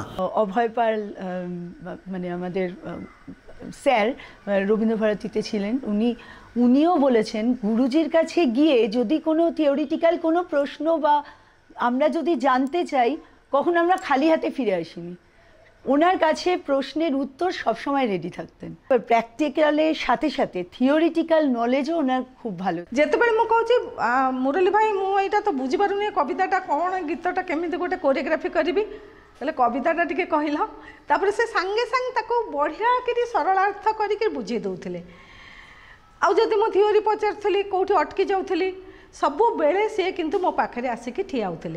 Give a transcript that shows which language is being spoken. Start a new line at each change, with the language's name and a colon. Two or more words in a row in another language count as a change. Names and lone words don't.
Bangla: অভয় পাল মানে আমাদের স্যার রবীন্দ্রভারতীতে ছিলেন, উনিও বলেছেন গুরুজির কাছে গিয়ে যদি কোনো থিওরিটিক্যাল কোনো প্রশ্ন বা আমরা যদি জানতে চাই, কখন আমরা খালি হাতে ফিরে আসিনি। ওনার কাছে প্রশ্নের উত্তর সবসময় রেডি থাকতেন। প্র্যাকটিক্যালের সাথে সাথে
English: theoretical knowledge
Bangla: ওনার খুব ভালো।
Odia: যেତେବେଳେ ମୁଁ କହୁଛି ମୁରଲୀ ଭାଇ ମୁଁ ଏଇଟା ତ ବୁଝିପାରୁନି କବିତାଟା କ'ଣ ଗୀତଟା କେମିତି ଗୋଟେ କୋରିଓଗ୍ରାଫି କରିବି, ହେଲେ କବିତାଟା ଟିକେ କହିଲ। ତାପରେ ସେ ସାଙ୍ଗେ ସାଙ୍ଗେ ତାକୁ ବଢ଼ିଆ କରି ସରଳାର୍ଥ କରିକି ବୁଝେଇ ଦେଉଥିଲେ। ଆଉ ଯଦି ମୁଁ ଥିଓରି ପଚାରୁଥିଲି କେଉଁଠି ଅଟକି ଯାଉଥିଲି, ସବୁବେଳେ ସିଏ କିନ୍ତୁ ମୋ ପାଖରେ ଆସିକି ଠିଆ ହେଉଥିଲେ।